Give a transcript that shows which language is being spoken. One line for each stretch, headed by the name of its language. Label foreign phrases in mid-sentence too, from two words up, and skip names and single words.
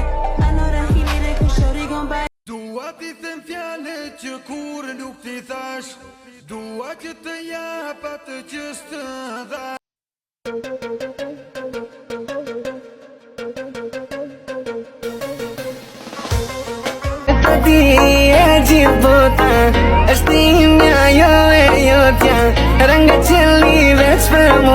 English: I know that he need it, cause shorty gon' back.
Albanian: Dua t'i them fjalë që kur nuk t'i thash, dua që të jap atë që s'të dha. Ta di e gjithë bota, është imja jo e jotja, ranga qëlli veç për mu.